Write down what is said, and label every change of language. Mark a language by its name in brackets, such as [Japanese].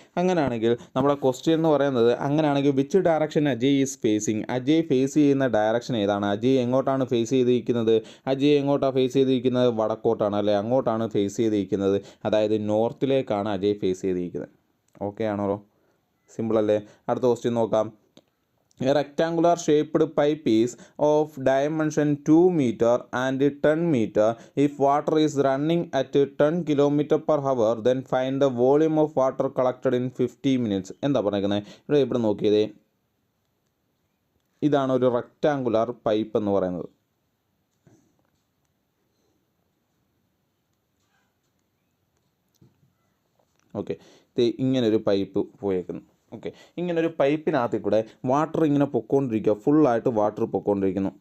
[Malayalam] അങ്ങനെയാണെങ്കിൽ നമ്മുടെ ക്വസ്റ്റ്യൻ എന്ന് പറയുന്നത് അങ്ങനെയാണെങ്കിൽ [English] which direction Ajay is facing, [Malayalam] Ajay face ചെയ്യുന്ന ഡയറക്ഷൻ ഏതാണ്? അജയ് എങ്ങോട്ടാണ് ഫേസ് ചെയ്തിരിക്കുന്നത്? അജയ് എങ്ങോട്ടാണ് ഫേസ് ചെയ്തിരിക്കുന്നത്? വടക്കോട്ടാണ് അല്ലേ, അങ്ങോട്ടാണ് ഫേസ് ചെയ്തിരിക്കുന്നത്. അതായത് നോർത്തിലേക്കാണ് അജയ് ഫേസ് ചെയ്തിരിക്കുന്നത്. ഓക്കെ ആണോ? സിമ്പിൾ അല്ലേ? അടുത്ത ക്വസ്റ്റ്യൻ നോക്കാം. [English] A rectangular shaped pipe is of dimension 2 meter and 10 meter. If water is running at 10 km per hour, then find the volume of water collected in 50 minutes. [Malayalam] എന്താ പറഞ്ഞേക്കുന്നത്? ഇവിടെ നോക്കിയതേ, ഇതാണ് ഒരു റെക്റ്റാങ്കുലർ പൈപ്പ് എന്ന് പറയുന്നത്. ഓക്കെ, ഇങ്ങനൊരു pipe പോയേക്കുന്നു. Okay, ഇങ്ങനൊരു പൈപ്പിനകത്തിൽ കൂടെ വാട്ടർ ഇങ്ങനെ പൊക്കോണ്ടിരിക്കുക, ഫുള്ളായിട്ട് വാട്ടർ പൊക്കോണ്ടിരിക്കുന്നു.